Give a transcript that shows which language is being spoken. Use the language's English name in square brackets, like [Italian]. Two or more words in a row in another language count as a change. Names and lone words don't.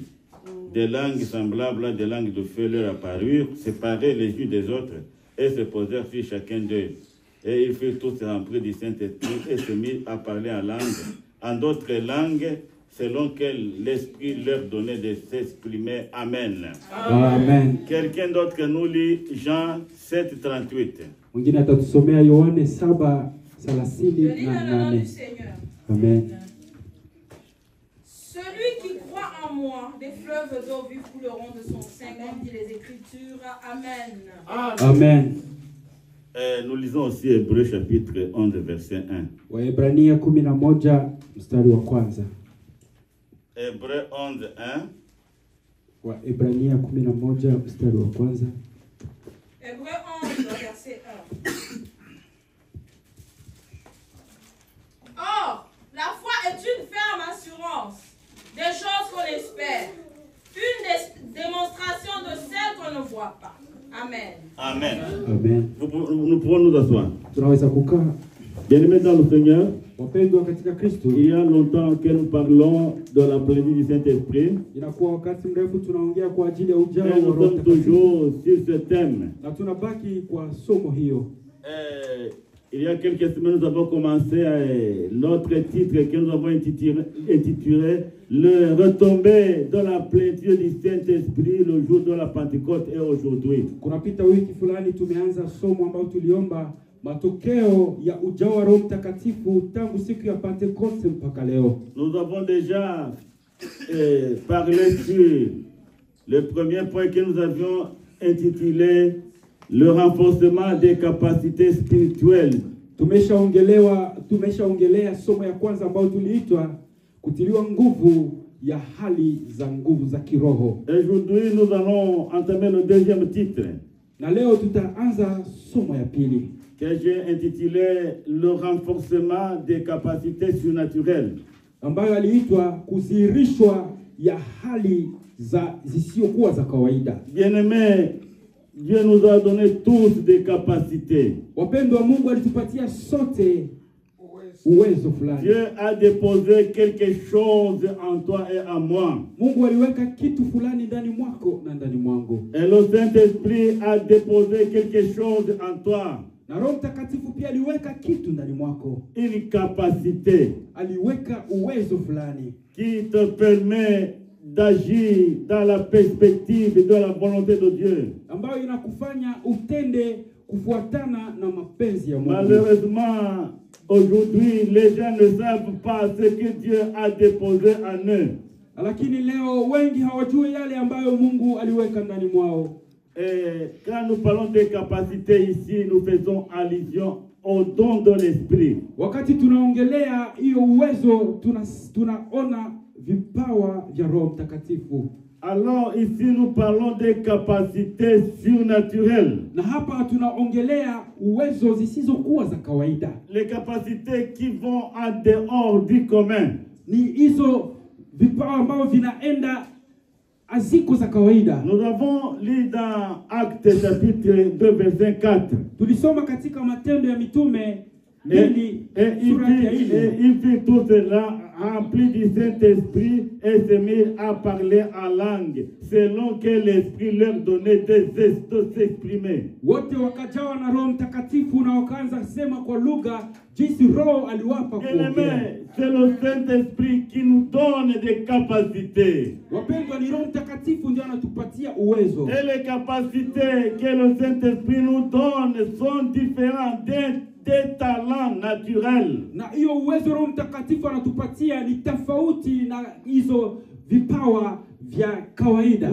[French] Des langues semblables à des langues de feu leur apparurent, séparées les unes des autres, et se posèrent sur chacun d'eux. Et ils furent tous remplis du Saint-Esprit et se mirent à parler en d'autres langues, selon que l'Esprit leur donnait de s'exprimer. Amen. Amen. Quelqu'un d'autre nous lit Jean 7, 38. [Swahili] Mwingine atatusomea Yohane 7:38. Amen. [French] Celui qui croit en moi, des fleuves d'eau vifs couleront de son sein, comme dit les Écritures. Amen. Amen. Nous lisons aussi Hébreux chapitre 11, verset 1. [Swahili] Waebrania 11 mstari wa kwanza. [French] Hébreux 11, 1. [Swahili] Waebrania 11 mstari wa kwanza. [French] Hébreux 11, verset 1. Or, la foi est une ferme assurance des choses qu'on espère, une démonstration de celles qu'on ne voit pas. Amen. Amen. Amen. Nous pouvons nous asseoir. [Swahili] Tunaweza kukaa. [French] Bien-aimés dans le Seigneur, [Swahili] Wapendwa katika Kristo, [French] il y a longtemps que nous parlons de la plénitude du Saint-Esprit. [Swahili] inakuwa wakati mrefu tunaongea kwa ajili ya ujao [French] Et [Swahili] wa [French] nous [Swahili] Roho [French] sommes [Swahili] Mtakatifu. [French] toujours sur ce thème. [Swahili] Na tunabaki kwa somo hiyo. [French] Il y a quelques semaines, nous avons commencé notre titre que nous avons intitulé Le retombée de la plénitude du Saint-Esprit le jour de la Pentecôte et aujourd'hui. [Swahili] Kunapita wiki fulani tumeanza somo ambao tuliomba matokeo ya ujao wa Roho Mtakatifu tangu siku ya Pentecoste mpaka leo. [French] Nous avons déjà parlé sur le premier point que nous avions intitulé le renforcement des capacités spirituelles. [Swahili] Tumeshaongelea somo ya kwanza ambao tuliitwa kutiliwa nguvu ya hali za nguvu za kiroho. [French] Aujourd'hui nous allons entamer le deuxième titre. [Swahili] Na leo tutaanza somo ya pili [French] que j'ai intitulé le renforcement des capacités surnaturelles. [Swahili] Ambayo aliitwa kuzirishwa ya hali za zisiokuwa za kawaida. [French] Bien-aimés, Dieu nous a donné tous des capacités. [Swahili] Wapendwa, Mungu alitupatia sote uwezo fulani. [French] Dieu a déposé quelque chose en toi et en moi. [Swahili] Mungu aliweka kitu fulani ndani mwako na ndani mwangu. [French] Et le Saint-Esprit a déposé quelque chose en toi. [Swahili] Na Roho Mtakatifu pia aliweka kitu ndani mwako. [French] Une capacité. [Swahili] Aliweka uwezo fulani [French] qui te permet d'agir dans la perspective de la volonté de Dieu. [Swahili] Ambayo inakufanya utende kufuatana na mapenzi ya Mungu. [French] Malheureusement, aujourd'hui, les gens ne savent pas ce que Dieu a déposé en eux. [Swahili] Lakini leo wengi hawajui yale ambayo Mungu aliweka ndani mwao. [French] Et quand nous parlons de capacités ici, nous faisons allusion au don de l'esprit. [Swahili] Wakati tunaongelea hiyo uwezo, tunaona vipawa vya Roho Mtakatifu. [French] Alors ici nous parlons des capacités surnaturelles. [Swahili] Na hapa tunaongelea uwezo zisizokuwa za kawaida. [French] Les capacités qui vont en dehors du commun. [Swahili] Ni hizo vipawa ambavyo vinaenda aziko za kawaida. [French] Nous avons lu dans Actes chapitre 2 verset 4. [Swahili] Tulisoma katika Matendo ya Mitume [French] Et il fit tout cela rempli du Saint-Esprit et se mit à parler en langue selon que l'Esprit leur donnait de s'exprimer. [Swahili] Wote wakajawa na Roho Mtakatifu na wakaanza sema kwa lugha jinsi Roho aliwapa kuongea. [French] C'est le Saint-Esprit qui nous donne des capacités. [Swahili] Wapendwa, ni Roho Mtakatifu ndiye anatupatia uwezo. [French] Et les capacités que le Saint-Esprit nous donne sont différentes des talents naturels. [Swahili] Na hiyo uwezo Roho Mtakatifu anatupatia ni tofauti na hizo vipawa vya kawaida.